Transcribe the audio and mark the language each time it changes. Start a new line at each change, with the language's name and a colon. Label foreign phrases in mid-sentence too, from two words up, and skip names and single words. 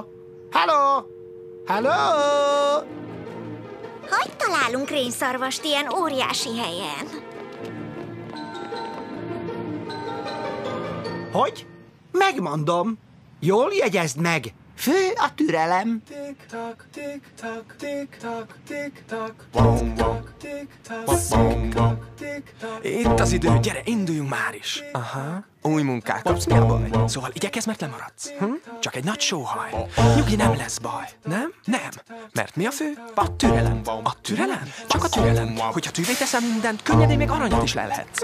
Hungarian: Halló? Halló? Hogy találunk rénszarvast ilyen óriási helyen? Hogy? Megmondom. Jól jegyezd meg. Fő a türelem. Tik-tak, tik-tak, tik-tak, tik-tak, tik-tak, tik-tak, tik-tak. Itt az idő, gyere, induljunk már is. Aha, új munkák kapsz, mi a baj? Szóval igyekezz, mert lemaradsz. Csak egy nagy sóhaj. Nyugi, nem lesz baj. Nem? Nem. Mert mi a fő? A türelem. A türelem? Csak a türelem. Hogyha tűvé teszem mindent, könnyedén még aranyat is lelhetsz.